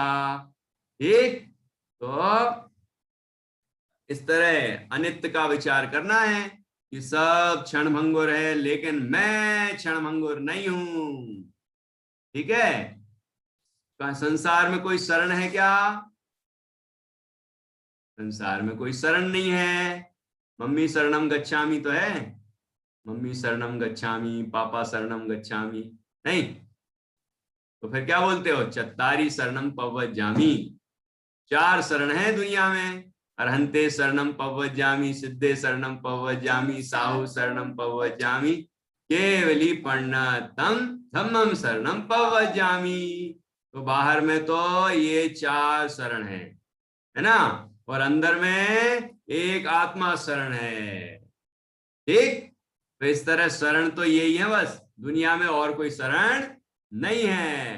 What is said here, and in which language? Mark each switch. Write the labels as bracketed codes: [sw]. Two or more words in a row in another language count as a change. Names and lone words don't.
[hi] ठीक, तो इस तरह अनित्य का विचार करना है कि सब क्षण भंगुर है, लेकिन मैं क्षण भंगुर नहीं हूं। ठीक है, संसार में कोई शरण है क्या? संसार में कोई शरण नहीं है। मम्मी [pi] शरणम गच्छामि [hi] तो है? मम्मी [pi] शरणम गच्छामि, [hi] पापा [pi] शरणम गच्छामि, [hi] नहीं? तो फिर क्या बोलते हो? [pra] चत्तारी शरणम पव्वजामि। [hi] चार शरण है दुनिया में। [pra] अरहंते शरणम पव्वजामि, सिद्धे शरणम पव्वजामि, साहु शरणम पव्वजामि, केवली पण्णतम धम्मम शरणम पव्वजामि। [hi] तो बाहर में तो ये चार शरण है ना, और अंदर में एक आत्मा शरण है। ठीक, तो इस तरह शरण तो यही है बस, दुनिया में और कोई शरण नहीं है।